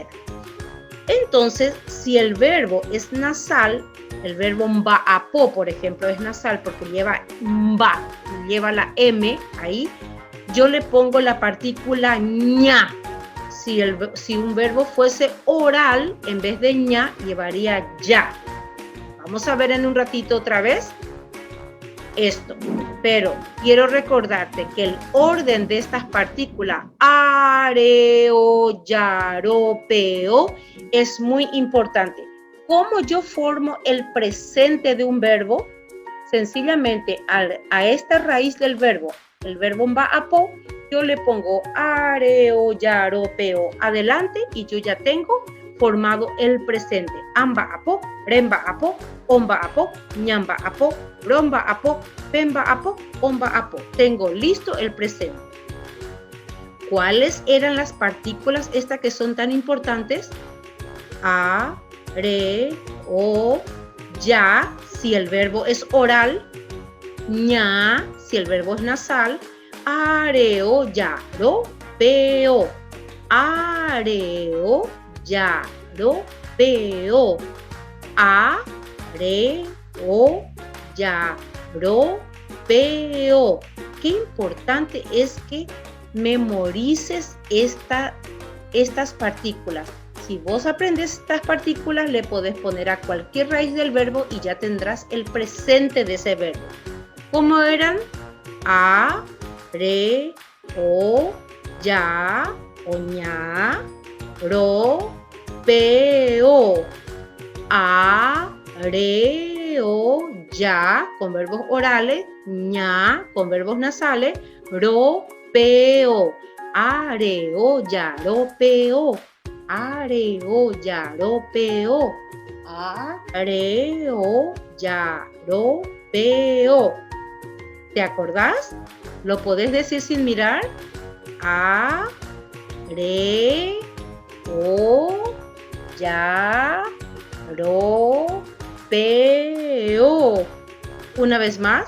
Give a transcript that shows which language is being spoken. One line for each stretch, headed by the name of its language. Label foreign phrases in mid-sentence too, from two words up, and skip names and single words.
Spanish: Entonces, si el verbo es nasal, el verbo mbaapo, por ejemplo, es nasal porque lleva mba, lleva la M ahí, yo le pongo la partícula ña. Si un verbo fuese oral, en vez de ña, llevaría ya. Vamos a ver en un ratito otra vez esto. Pero quiero recordarte que el orden de estas partículas,
Guarani: areo, yaro, peo,
Spanish: es muy importante. ¿Cómo yo formo el presente de un verbo? Sencillamente a esta raíz del verbo, el verbo mbaapo, yo le pongo
Guarani: areo, yaro, peo
Spanish: adelante y yo ya tengo formado el presente.
Guarani: Ambaapo, rembaapo, ombaapo, ñambaapo, rombaapo, pembaapo, ombaapo.
Spanish: Tengo listo el presente. ¿Cuáles eran las partículas estas que son tan importantes?
Guarani: A, re, o, ya,
Spanish: si el verbo es oral, ña, si el verbo es nasal,
Guarani: areo, yaro, peo, areo, yaro, peo, areo, yaro, peo.
Spanish: Qué importante es que memorices estas partículas. Si vos aprendes estas partículas, le podés poner a cualquier raíz del verbo y ya tendrás el presente de ese verbo. ¿Cómo eran?
Guarani: A, re, o, ya, o ña, ro, peo. A, re, o, ya,
Spanish: con verbos orales, ña, con verbos nasales,
Guarani: ro, peo. Areo, yaro, peo. Areo, yaro, peo. Areo, yaro, peo.
Spanish: ¿Te acordás? ¿Lo podés decir sin mirar?
Guarani: A, re, o, ya, ro, peo.
Spanish: Una vez más.